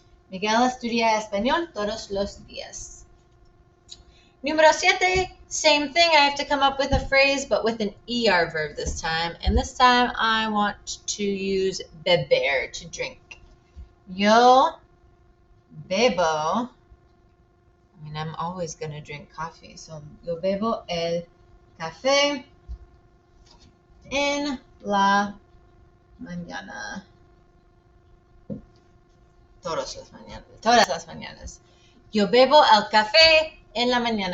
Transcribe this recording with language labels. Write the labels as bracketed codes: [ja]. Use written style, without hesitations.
[es] Miguel estudia español todos los días. [en] Número 7, same thing. I have to come up with a phrase, but with an ER verb this time. And this time I want to use beber, to drink. [es] Yo bebo. [en] I mean, I'm always going to drink coffee. [es] So, yo bebo el café en la mañana. Todas las mañanas. Yo bebo el café en la mañana.